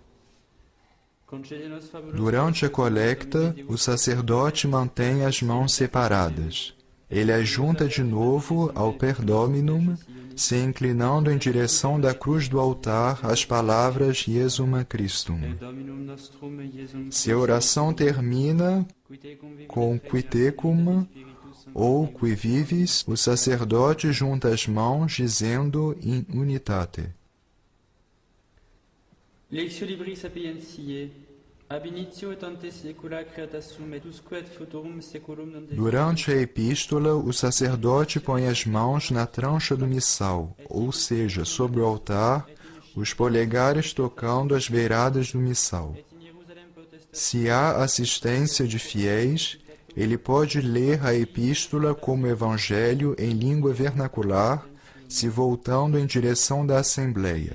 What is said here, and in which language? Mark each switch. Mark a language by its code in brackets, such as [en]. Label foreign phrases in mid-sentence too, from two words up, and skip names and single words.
[pt] Durante a colecta, o sacerdote mantém as mãos separadas. Ele as junta de novo ao [la] Per Dominum, [pt] se inclinando em direção da cruz do altar as palavras [la] Iesum Christum. [pt] Se a oração termina com [la] qui tecum [pt] ou [la] qui vivis, [pt] o sacerdote junta as mãos dizendo [la] in unitate. Lectio libri sapientiae, ab initio et ante saecula creata sum et usque et futurum saeculum non deficit. [pt] Durante a epístola, o sacerdote põe as mãos na trancha do missal, ou seja, sobre o altar, os polegares tocando as beiradas do missal. Se há assistência de fiéis, ele pode ler a epístola como evangelho em língua vernacular, se voltando em direção da Assembleia.